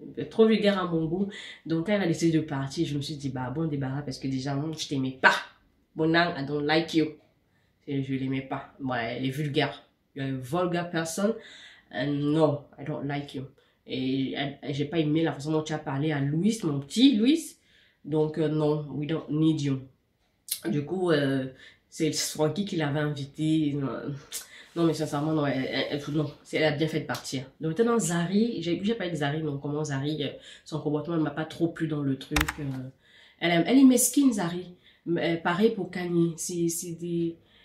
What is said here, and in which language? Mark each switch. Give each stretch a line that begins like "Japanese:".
French: Trop vulgaire à mon goût. Donc, quand elle a décidé de partir, je me suis dit, bah bon débarras, parce que déjà, non, je t'aimais pas. Bonang,
English: I don't like you.
French: Je l'aimais pas. Ouais, elle est vulgaire.
English: you're a vulgar person. And no, I don't like you.
French: Et j'ai pas aimé la façon dont tu as parlé à Louis, mon petit Louis. Donc, non,
English: we don't need you.
French: Du coup, c'est Frankie qui l'avait invité. Non, mais sincèrement, non, non, elle a bien fait de partir. Donc maintenant, Zari, j'ai pas dit Zari, non, comment Zari, son comportement ne m'a pas trop plu dans le truc. Elle est mesquine, Zari. Pareil pour Kanye. C'est des...